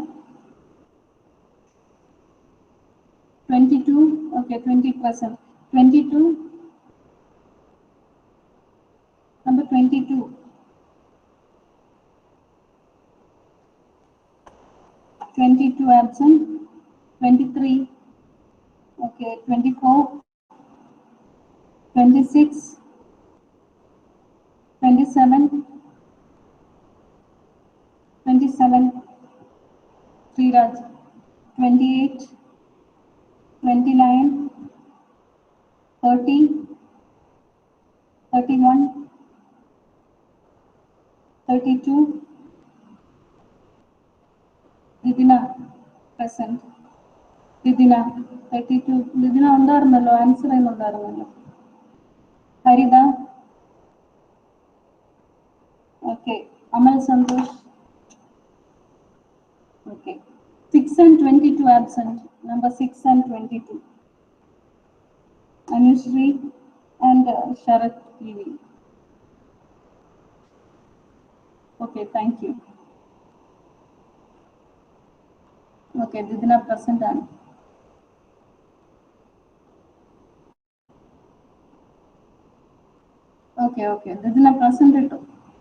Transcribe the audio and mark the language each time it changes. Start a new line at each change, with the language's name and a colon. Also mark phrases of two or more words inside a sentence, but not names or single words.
English: 22. Okay, 20 present. 22. Number 22. 22 absent. 23. Okay, 24. 26. 27. 27. Sriraj. 28. 29. 30. 31. 32. Didina present.
Malayalam: Didina 32. Didina ഉണ്ടായിരുന്നല്ലോ, ആൻസർ ചെയ്യുന്നുണ്ടായിരുന്നല്ലോ. ഹരിത.
English: ഓക്കെ. അമൽ സന്തോഷ്. ഓക്കെ. 6 and 22 absent. Number 6 and 22. Anushree and Sharath PV. Okay, thank you. Okay, Didina present and okay, Didina present it.